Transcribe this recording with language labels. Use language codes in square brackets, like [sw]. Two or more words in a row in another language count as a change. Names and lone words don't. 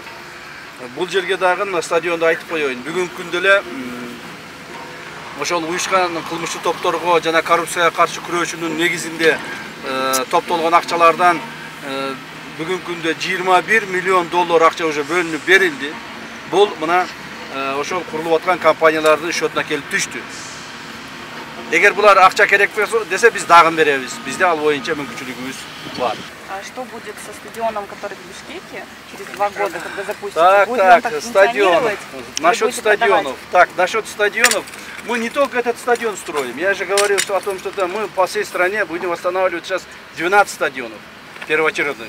[ky] Бул жерге дагы стадионду айтып коеюн. Бүгүнкү күндө эле ошол уюшкан кылмыштуу топторго жана коррупцияга каршы күрөшүүнүн негизинде топтолгон акчалардан бүгүнкү күндө 21 миллион доллар акча уже бөлүнүп берилди. Бул мына ошол курулуп аткан компаниялардын счетуна келип түштү. Эгер булар акча керек десе, биз дагы беребиз. Бизде ал боюнча мүмкүнчүлүгүбүз бар. [ru] А что будет со стадионом, который в Бишкеке через 2 года, когда запустится? Будет он так функционировать? Насчет стадионов. Так, насчет стадионов. Мы не только этот стадион строим. Я же говорил о том, что мы по всей стране будем восстанавливать сейчас 12 стадионов первоочередных.